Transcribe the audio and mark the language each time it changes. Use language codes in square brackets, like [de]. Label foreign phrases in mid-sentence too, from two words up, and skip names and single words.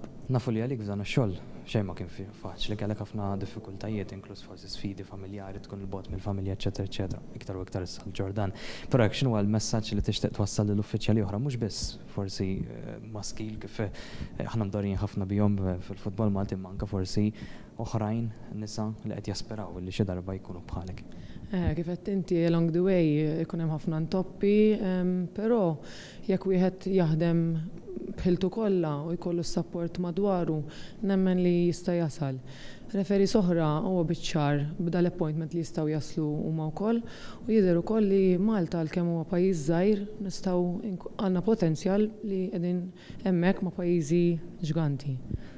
[mt] Nafu li għalik f'dan ix-xogħol xejn ma kien faċli, kellek ħafna diffikultajiet, inkluż forsi sfidi familjari, tkun il-bot mill-familja, eċetera, eċetera, iktar u iktar issa Ġordan. Però hekk x'inhu l-messaġġ li tixtieq twassal lill-uffiċjali oħra, mhux biss forsi maskil kif aħna mdorrin ħafna bihom fil-futbol Malti, manka forsi oħrajn nisa li qed jaspiraw li xi darba jkunu bħalek. Kif qed inti [en] along the way [mt] ikun hemm ħafna ntoppi, però jekk wieħed jaħdem bħiltu kollha u jkollu s-support madwaru, nemmen li jista' jasal. Referees oħra huwa biċ-ċar b'da l-appointment li jistgħu jaslu huma wkoll u jidher ukoll li Malta għalkemm huwa pajjiż żgħir nistgħu għandna potenzjal li qegħdin hemmhekk ma' pajjiżi ġganti.